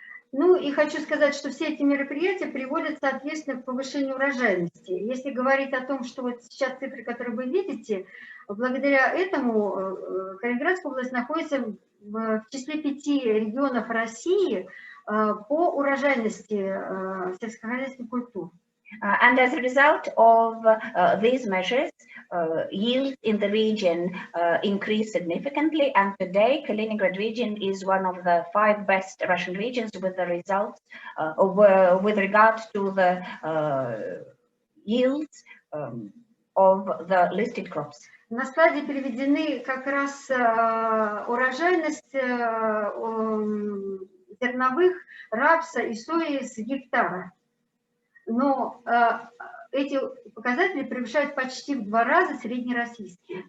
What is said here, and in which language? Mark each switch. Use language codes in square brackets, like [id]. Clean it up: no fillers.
[ru] Ну и хочу сказать, что все эти мероприятия приводят, соответственно, к повышению урожайности. Если говорить о том, что вот сейчас цифры, которые вы видите, благодаря этому Калининградская область находится в числе 5 регионов России по урожайности сельскохозяйственных культур. [en] And as a result of these measures, yields in the region increased significantly. And today, Kaliningrad region is one of the 5 best Russian regions with the results with regard to the yields of the listed crops. [ru] На слайде приведены как раз урожайность зерновых, рапса и сои с гектара. Но эти показатели превышают почти в 2 раза среднероссийские.